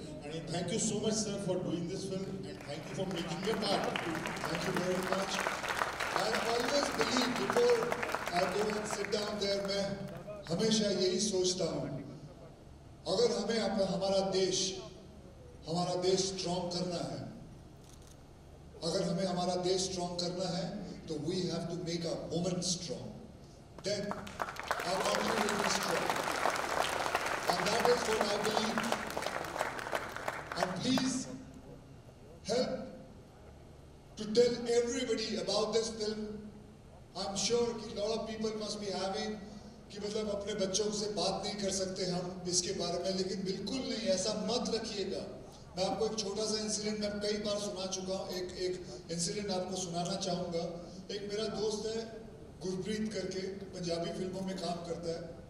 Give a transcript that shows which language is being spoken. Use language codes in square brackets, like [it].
[en] आणि thank you so much sir for doing this film and thank you for making a part. Thank you very much. I always believe before I go and sit down there, [hi] मैं हमेशा यही सोचता हूँ, अगर हमें हमारा देश स्ट्रॉन्ग करना है, अगर हमें हमारा देश स्ट्रॉन्ग करना है, तो [en] we have to make our women strong. Then our country will be strong. And that is what I believe. And please help to tell everybody about this film. I'm sure [hi] कि [en] lot of people must be having [hi] कि मतलब अपने बच्चों से बात नहीं कर सकते हम इसके बारे में, लेकिन बिल्कुल नहीं, ऐसा मत रखिएगा. मैं आपको एक छोटा सा इंसिडेंट मैं कई बार सुना चुका हूँ, एक इंसिडेंट आपको सुनाना चाहूँगा. एक मेरा दोस्त है गुरप्रीत करके, पंजाबी फिल्मों में काम करता है.